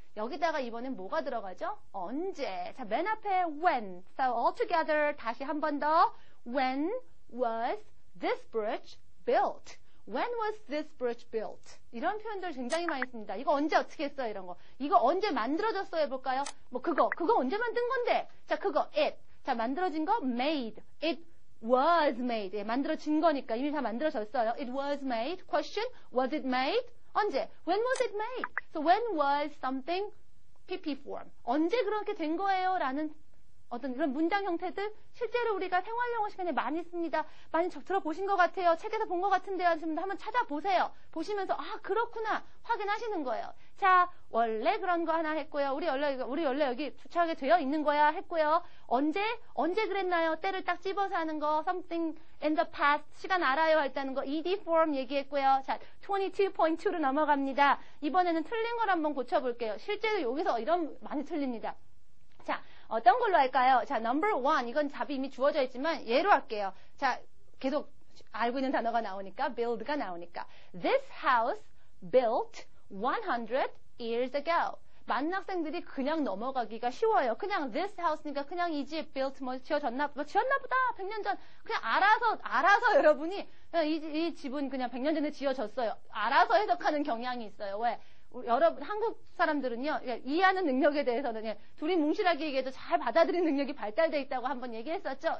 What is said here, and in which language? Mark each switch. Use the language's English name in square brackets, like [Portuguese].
[Korean] 여기다가 이번엔 뭐가 들어가죠? 언제. 자, 맨 앞에 when. [English] So all together, [Korean] 다시 한 번 더. [English] When was this bridge built? When was this bridge built? [Korean] 이런 표현들 굉장히 많이 씁니다. 이거 언제 어떻게 했어요? 이런 거. 이거 언제 만들어졌어요? 해볼까요? 그거 언제 만든 건데? 자, 그거, it. 자, 만들어진 거, made. [English] It was made. [Korean] 예, 만들어진 거니까 이미 다 만들어졌어요. [English] It was made. Question, was it made? [Korean] 언제? [English] When was it made? So when was something PP form? [Korean] 언제 그렇게 된 거예요? 라는 어떤 그런 문장 형태들 실제로 우리가 생활영어 시간에 많이 씁니다. 많이 들어보신 것 같아요. 책에서 본 것 같은데요. 한번 찾아보세요. 보시면서 그렇구나 확인하시는 거예요. 자, 원래 그런 거 하나 했고요. 우리 원래 여기 주차하게 되어 있는 거야 했고요. 언제 그랬나요? 때를 딱 집어서 하는 거. [English] Something in the past. [Korean] 시간 알아요 할 때 하는 거. ed form 얘기했고요. 자, 22.2로 넘어갑니다. 이번에는 틀린 걸 한번 고쳐볼게요. 실제로 여기서 이런 많이 틀립니다. 자, 어떤 걸로 할까요? 자, [English] number one. [Korean] 이건 답이 이미 주어져 있지만 얘로 할게요. 자, 계속 알고 있는 단어가 나오니까 build가 나오니까. [English] This house built 100 years ago. [Korean] 많은 학생들이 그냥 넘어가기가 쉬워요. 그냥 [English] this house [Korean] 니까 그냥 이 집 built 지어졌나 보다. 100년 전. 그냥 알아서 여러분이 이 집은 그냥 100년 전에 지어졌어요. 알아서 해석하는 경향이 있어요. 왜? 여러분 한국 사람들은요 이해하는 능력에 대해서는 둘이 뭉실하게 얘기해도 잘 받아들이는 능력이 발달돼 있다고 한번 얘기했었죠.